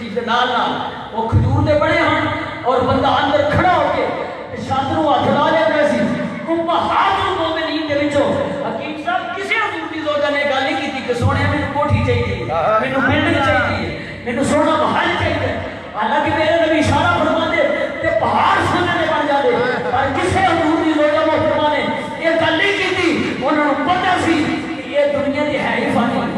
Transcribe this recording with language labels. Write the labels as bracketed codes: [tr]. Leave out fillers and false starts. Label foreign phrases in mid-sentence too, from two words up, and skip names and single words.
[pa] دے نال وہ کھجور دے بڑے ہن اور بندہ اندر کھڑا ہو کے چھت نوں ہاتھ لا لینا سی امہات المومنین دے وچوں حکیم صاحب کسے حضور دی زوجہ نے گل نہیں کیتی کہ سونے مینوں کوٹھی چاہیے مینوں بلڈنگ چاہیے مینوں سونا محل چاہیے حالانکہ میرے نبی اشارہ فرماندے تے پہاڑ سونے دے بن جاندے پر کسے حضور دی زوجہ محترمہ نے یہ گل نہیں کیتی انہاں نوں پتہ سی کہ یہ دنیا دی ہے ہی فانی